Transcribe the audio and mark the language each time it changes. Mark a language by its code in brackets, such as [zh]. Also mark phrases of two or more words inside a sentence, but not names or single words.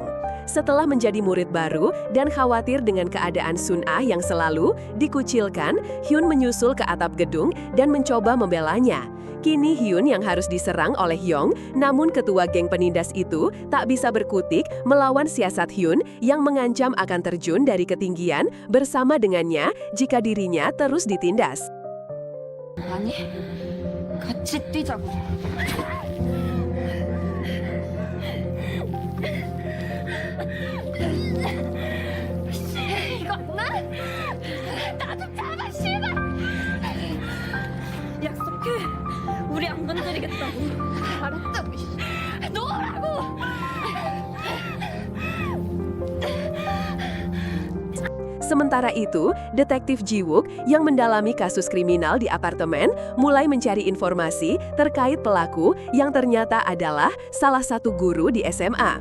[id] Setelah menjadi murid baru dan khawatir dengan keadaan Sun Ah yang selalu dikucilkan, Hyun menyusul ke atap gedung dan mencoba membelanya. Kini Hyun yang harus diserang oleh Yong, namun ketua geng penindas itu tak bisa berkutik melawan siasat Hyun yang mengancam akan terjun dari ketinggian bersama dengannya jika dirinya terus ditindas. [ko] 아니, 같이 뛰자고. 이거 나? 나도 잡아, 씨발! 약속해. 우리 안 건드리겠다고. 알았다고. 놓으라고! [id] Sementara itu, detektif Ji-wook yang mendalami kasus kriminal di apartemen mulai mencari informasi terkait pelaku yang ternyata adalah salah satu guru di SMA.